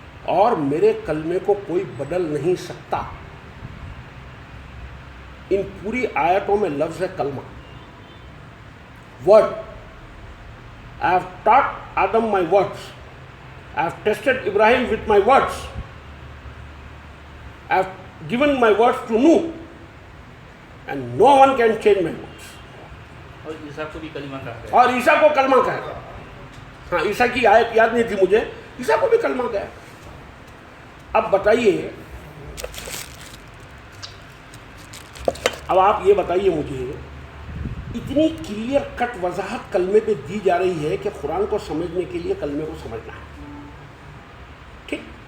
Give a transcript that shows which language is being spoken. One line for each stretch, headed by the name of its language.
Urdu: اور میرے کلمے کو کوئی بدل نہیں سکتا۔ ان پوری آیتوں میں لفظ ہے کلمہ، word.
English: I have taught Adam my words. I have tested Ibrahim with my words. I have given my words to Nuh, and no one can change my words.
Urdu: اور عیسیٰ کو بھی کلمہ کہا ہے، اور عیسیٰ کو کلمہ کہا۔ ہاں، عیسیٰ کی آیت یاد نہیں تھی مجھے، عیسیٰ کو بھی کلمہ کہا۔ اب بتائیے، اب آپ یہ بتائیے مجھے، اتنی کلیئر کٹ وضاحت کلمے پہ دی جا رہی ہے کہ قرآن کو سمجھنے کے لیے کلمے کو سمجھنا ہے، ٹھیک؟